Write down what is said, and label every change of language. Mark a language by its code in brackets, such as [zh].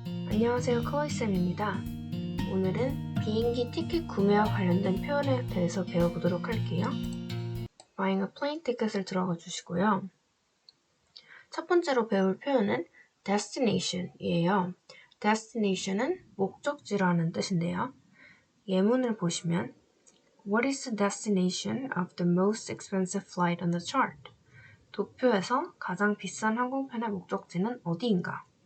[ko] 안녕하세요, 크로이쌤입니다. 오늘은 비행기 티켓 구매와 관련된 표현에 대해서 배워보도록 할게요. [en] Buying a plane ticket [ko] 을 들어가 주시고요. 첫 번째로 배울 표현은 destination이에요. destination은 목적지라는 뜻인데요. 예문을 보시면 [en] What is the destination of the most expensive flight on the chart? [ko] 도표에서 가장 비싼 항공편의 목적지는 어디인가?